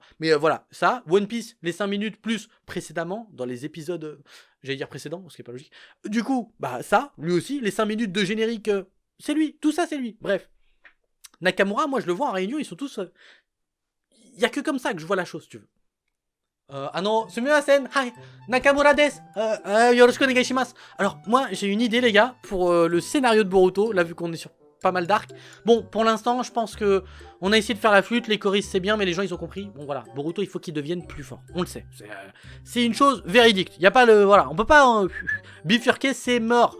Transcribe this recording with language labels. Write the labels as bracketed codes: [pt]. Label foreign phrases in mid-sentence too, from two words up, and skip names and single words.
[fr] Mais voilà, ça, One Piece, les 5 minutes plus précédemment, dans les épisodes, j'allais dire précédents, ce qui est pas logique. Du coup, bah ça, lui aussi, les 5 minutes de générique, c'est lui, tout ça c'est lui. Bref. Nakamura, moi je le vois en réunion, ils sont tous... Il y a que comme ça que je vois la chose, si tu veux. [ja] すみません、はい、中村です、よろしくお願いします. [fr] Alors, moi, j'ai une idée, les gars, pour le scénario de Boruto, là, vu qu'on est sur pas mal d'arcs. Bon, pour l'instant, je pense que on a essayé de faire la flûte, les choristes, c'est bien, mais les gens, ils ont compris. Bon, voilà, Boruto, il faut qu'il devienne plus fort. On le sait. C'est une chose véridique. Il y a pas le... Voilà, on peut pas... bifurquer, c'est mort.